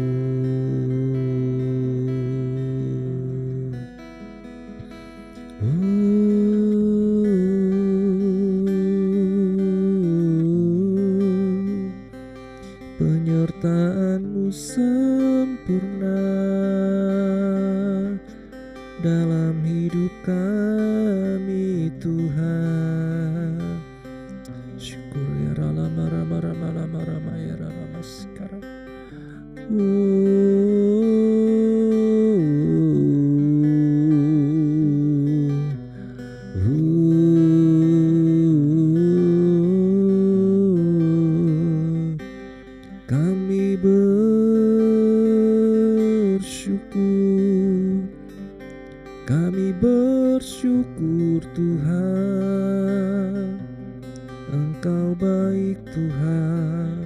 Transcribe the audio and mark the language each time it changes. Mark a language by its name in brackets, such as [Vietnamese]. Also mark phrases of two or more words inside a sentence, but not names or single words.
[Indonesian] Penyertaan-Mu sempurna dalam hidup kami Tuhan. Syukur ya rama rama rama rama rama ya rama sekarang. Kami bersyukur, kami bersyukur Tuhan, Engkau baik Tuhan.